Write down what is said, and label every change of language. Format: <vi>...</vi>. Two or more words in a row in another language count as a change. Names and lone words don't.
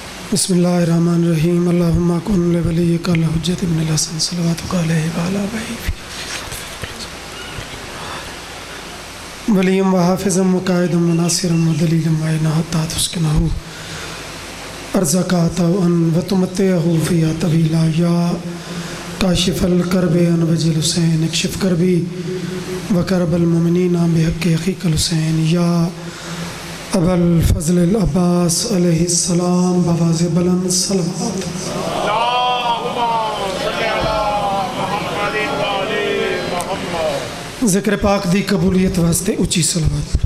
<ar>بسم الله الرحمن الرحيم اللهم كن لوليك الحجة ابن الحسن صلى الله عليه وعلى وليا وحافظا وقائدا وناصرا ودليلا وعينا حتى تسكنه أرضك طوعا وتمتعه فيها طويلا يا كاشف الكرب عن وجه الحسين اكشف كربي وكرب المؤمنين بحق أخيك الحسين يا أبا الفضل العباس عليه السلام</ar> <ur>بآواز بلند صلوات.</ur> <pa>ذکر پاک دی قبولیت واسطے اُچی صلوات.</pa>